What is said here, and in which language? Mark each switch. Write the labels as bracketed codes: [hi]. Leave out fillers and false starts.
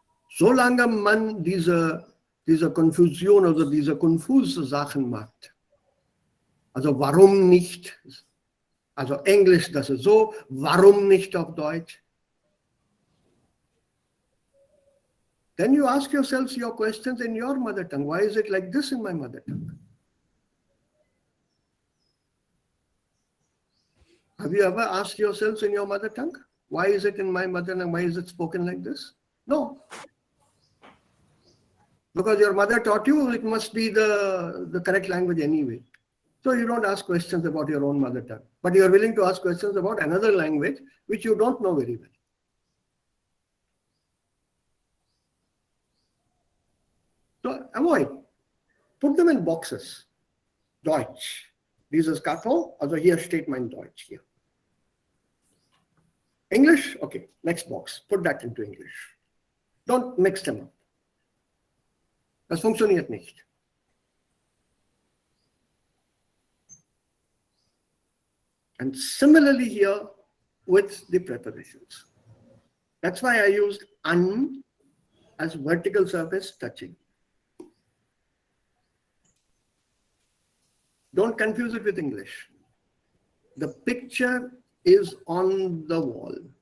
[de] Solange man diese Konfusion oder diese konfuse Sachen macht, also warum nicht, also Englisch, das ist so, warum nicht auf Deutsch? [en] Then you ask yourselves your questions in your mother tongue. Why is it like this in my mother tongue? Have you ever asked yourselves in your mother tongue? Why is it in my mother tongue? Why is it spoken like this? No. Because your mother taught you it must be the correct language anyway. So you don't ask questions about your own mother tongue. But you are willing to ask questions about another language which you don't know very well. So avoid. Put them in boxes. Deutsch. [de] Dieses Karton, also hier steht mein Deutsch hier. [en] English, okay, next box. Put that into English. Don't mix them up. [de] Das funktioniert nicht. [en] And similarly here with the prepositions. That's why I used an as vertical surface touching. Don't confuse it with English. The picture is on the wall.